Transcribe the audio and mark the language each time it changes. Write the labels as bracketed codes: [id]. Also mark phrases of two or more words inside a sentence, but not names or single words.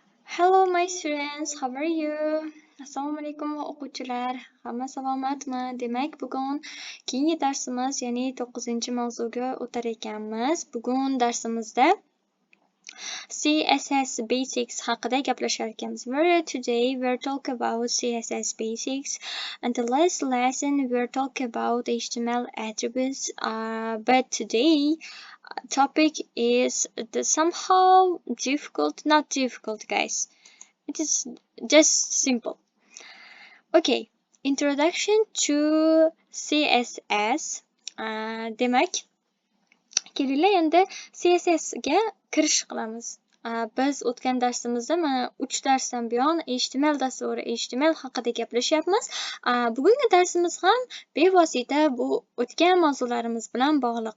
[en] Hello my students, how are you? [uz] Assalomu alaykum o'quvchilar. Hamma salomatmi? Demak, bugun keyingi darsimiz, ya'ni 9-mavzuga o'tar ekanmiz. Bugun darsimizda [en] CSS basics [uz] haqida gaplashar ekanmiz. [en] Today we're talking about CSS basics, and the last lesson we're talking about HTML attributes. But today topic is somehow difficult, not difficult, guys. It is just simple. Okay, introduction to CSS. [uz] Demak, kelinglar endi CSS ga kirish qilamiz. Biz o'tgan darsimizda mana 3 darsdan buyon HTML dasturi, HTML haqida gaplashyapmiz. Bugungi darsimiz ham bevosita bu o'tgan mavzularimiz bilan bog'liq.